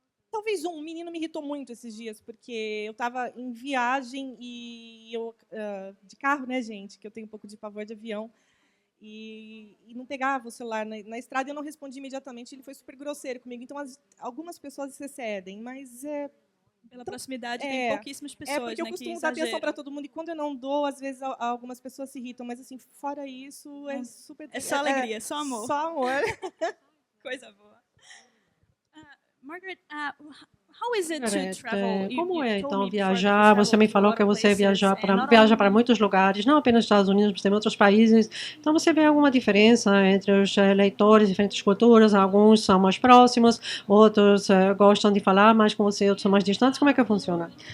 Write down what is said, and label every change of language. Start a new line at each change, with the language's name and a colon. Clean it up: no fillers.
Portuguese: Talvez um menino me irritou muito esses dias, porque eu estava em viagem e eu de carro, né, gente, que eu tenho um pouco de pavor de avião, e não pegava o celular na estrada e eu não respondi imediatamente. Ele foi super grosseiro comigo. Então, algumas pessoas se excedem, mas pela proximidade tem pouquíssimas pessoas, porque eu costumo dar atenção para todo mundo e quando eu não dou, às vezes algumas pessoas se irritam, mas assim, fora isso, é super. É só alegria, só amor. Só amor. Coisa boa.
English: Margaret, how is it to travel?
Portuguese: Como é então viajar? Você me falou que você viaja para muitos lugares, não apenas nos Estados Unidos, mas também outros países. Então você vê alguma diferença entre os leitores de diferentes culturas? Alguns são mais próximos, outros gostam de falar mais com você, outros são mais distantes. Como é que funciona?